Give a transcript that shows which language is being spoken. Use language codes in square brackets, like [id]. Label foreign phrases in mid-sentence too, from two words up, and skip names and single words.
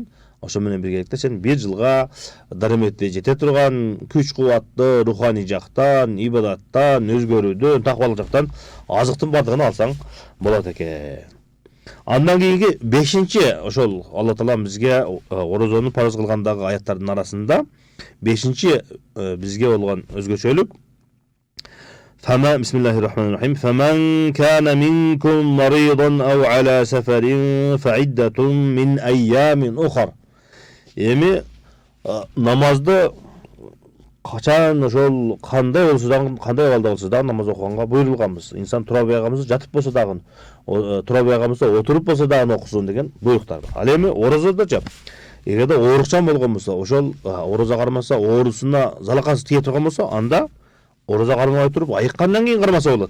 [ky] Ошо менен биргеликте сен 1 жылга дарыметти жете турган күч кубатты руханий жактан, ибадаттан, өзгөрүүдөн, такыбалык жактан азыктын бардыгын алсаң болот экен. Андан кийинки 5-чи ошол Алла Таала бизге орозону парыз кылгандагы аяттардын арасында 5-чи бизге болгон өзгөчөлүк [ar] بسم الله الرحمن الرحيم. فَمَنْ كَانَ مِنْكُمْ مَرِيضًا أَوْ عَلَى سَفَرٍ فَعِدَّةٌ مِنْ أَيَّامٍ أُخَرَ. [ky] Эми намазды качан ошол кандай болсо дагы, кандай абалда болсо дагы намаз окуганга буйрулганбыз. Инсан тура албай жатып болсо дагы, тура албай отуруп болсо дагы окусун деген буйруктар бар. Ал эми орозодочу эгерде оорукчан болгон болсо, ошол орозо кармаса, оорусуна залакасы тие турган болсо, анда орозо кармабай туруп айыккандан кийин кармаса болот.